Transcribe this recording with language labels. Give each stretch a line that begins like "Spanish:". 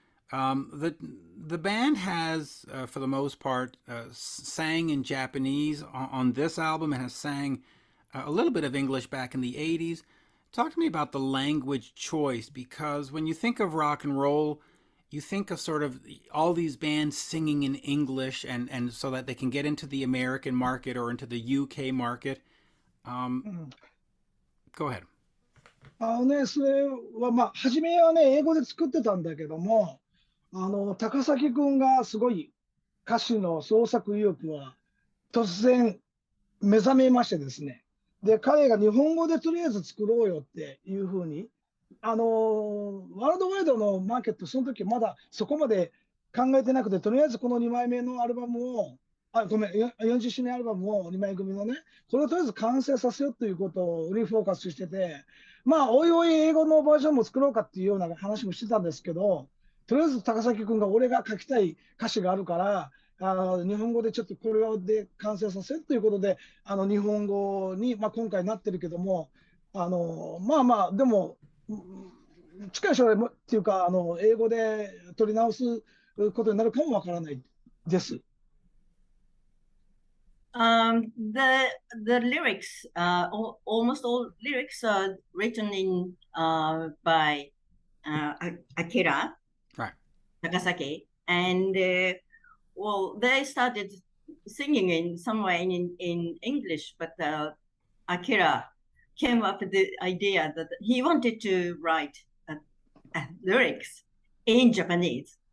English: The band has, for the most part, sang in Japanese on this album, and has sang a little bit of English back in the 80s. Talk to me about the language choice, because when you think of rock and roll, you think of sort of all these bands singing in English and so that they can get into the American market or into the UK market. Go ahead.
Japanese: それは初めはね、英語で作ってたんだけども、高崎君がすごい歌詞の創作意欲は突然目覚めましてですね。で、彼が日本語でとりあえず作ろうよっていうふうに、ワールドワイドのマーケット、その時まだそこまで考えてなくて、とりあえずこの2枚目のアルバムを、40周年アルバムを2枚組のね、これをとりあえず完成させようということをリフォーカスしてて、おいおい英語のバージョンも作ろうかっていうような話もしてたんですけど、とりあえず高崎君が俺が書きたい歌詞があるから、日本語でちょっとこれで完成させるということで、日本語に、今回なってるけども、でも、近い将来もっていうか、英語で取り直すことになるかもわからないです。
English: The lyrics, almost all lyrics are written by Akira Takasaki, And well, they started singing in somewhere in English, but Akira came up with the idea that he wanted to write lyrics in Japanese.